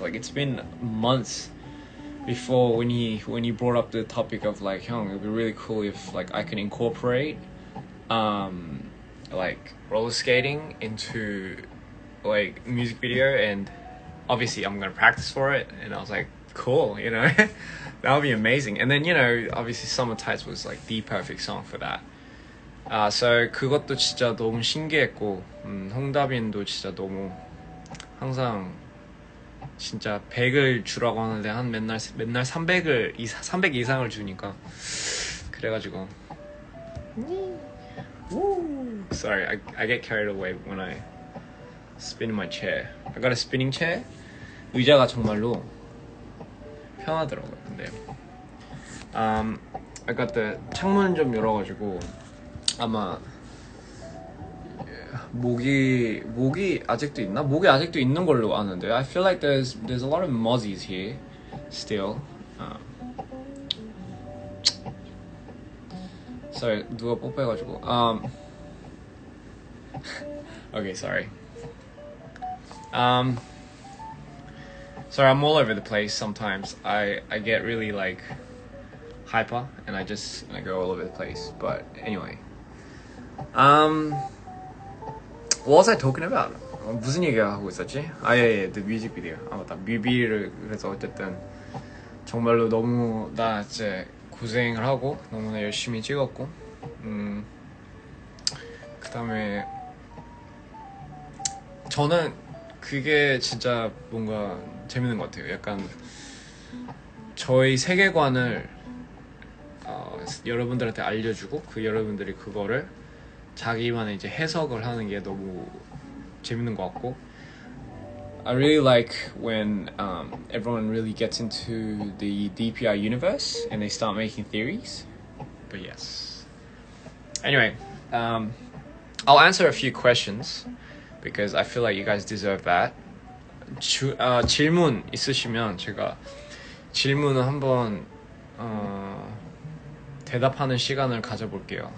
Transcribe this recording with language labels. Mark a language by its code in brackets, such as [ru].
[en] Like it's been months before when he brought up the topic of like, "Hyung, it'd be really cool if like I can incorporate like roller skating into like music video, and obviously I'm gonna practice for it." And I was like, cool, That would be amazing. And then, you know, obviously Summer Tides was like the perfect song for that. [ko] So 그것도 진짜 너무 신기했고, 홍다빈도 진짜 너무 항상 진짜 100을 주라고 하는데 한 맨날 300 이상을 주니까 그래가지고 [en] Sorry, I get carried away when I spin my chair. I got a spinning chair. [ko] 의자가 정말로 편하더라고요. 근데 [en] I got the [ko] 창문 좀 열어가지고 아마 모기 아직도 있나? 모기 아직도 있는 걸로 아는데 [en] I feel like there's a lot of mozzies here still. Sorry, [ko] 누가 뽀뽀해가지고. [en] Okay, sorry. Sorry, I'm all over the place sometimes. I get really like hyper and I go all over the place. But anyway. What was I talking about? [ko] 무슨 얘기하고 있었지? 예, [en] the music video. [ko] 맞다. 뮤비를 그래서 어쨌든 정말로 너무 나 이제 고생을 하고 너무나 열심히 찍었고 그 다음에 저는 그게 진짜 뭔가 재밌는 것 같아요. 약간 저희 세계관을 여러분들한테 알려주고 그 여러분들이 그거를 자기만의 이제 해석을 하는 게 너무 재밌는 것 같고 [en] I really like when everyone really gets into the DPR universe and they start making theories. [ko] But yes. Anyway, I'll answer a few questions because I feel like you guys deserve that. 질문 있으시면 제가 질문을 한번 대답하는 시간을 가져볼게요.